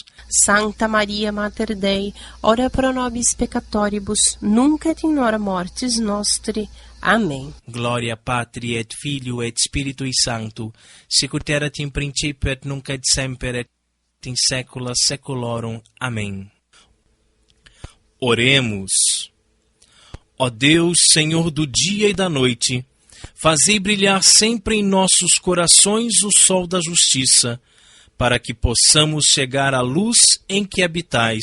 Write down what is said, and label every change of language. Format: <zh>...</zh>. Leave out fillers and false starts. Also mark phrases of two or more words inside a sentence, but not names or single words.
<la>Sancta Maria, Mater Dei, ora pro nobis peccatoribus, nunc et in hora mortis nostri.</la> <pt>Amém.</pt> <la>Gloria Patri et Filio et Spiritui Sancto, sicut erat in principio et nunc et semper et in saecula saeculorum.</la> <pt>Amém. Oremos. Ó Deus, Senhor do dia e da noite, fazei brilhar sempre em nossos corações o sol da justiça, para que possamos chegar à luz em que habitais.</pt>